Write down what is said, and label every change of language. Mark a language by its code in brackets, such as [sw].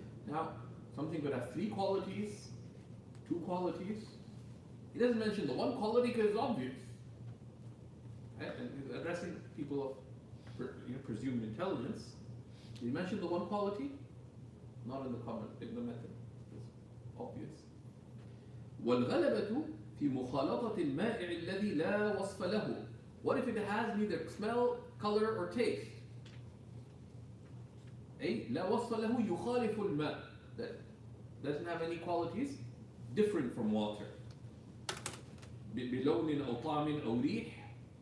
[en] Now, something could have 3 qualities, 2 qualities. He doesn't mention the one quality because it's obvious. Right? And he's addressing people of presumed intelligence. Did he mention the one quality? Not in the comment, in the method. It's obvious. [ar] والغلبة في مخالطة المائع الذي لا وصف له. [en] What if it has neither smell, color, or taste? [ar] أي لا وصف له يخالف الماء. [en] That doesn't have any qualities different from water. [ar] بلون أو طعم أو ريح.